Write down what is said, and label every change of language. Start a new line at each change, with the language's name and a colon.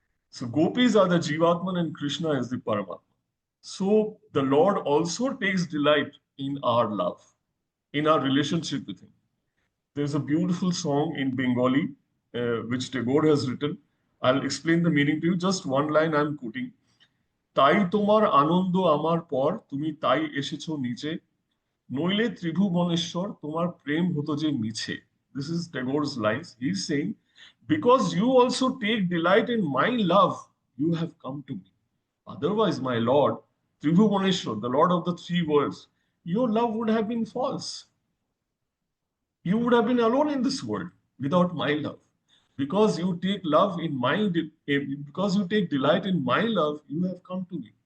English: So gopis are the Jivatman and Krishna is the Paramatma. So the Lord also takes delight in our love, in our relationship with Him. There's a beautiful song in Bengali which Tagore has written. I'll explain the meaning to you. Just one line I'm quoting.
Bangla: তাই তোমার আনন্দ আমার পর তুমি তাই এসেছো নিচে নইলে ত্রিভুবনেশ্বর তোমার প্রেম হতো যে মিছে.
English: This is Tagore's lines. He's saying, because you also take delight in my love, you have come to me. Otherwise, my Lord, Tribhuvaneshwar, the Lord of the three worlds, your love would have been false. You would have been alone in this world without my love. Because you take love in my, because you take delight in my love, you have come to me.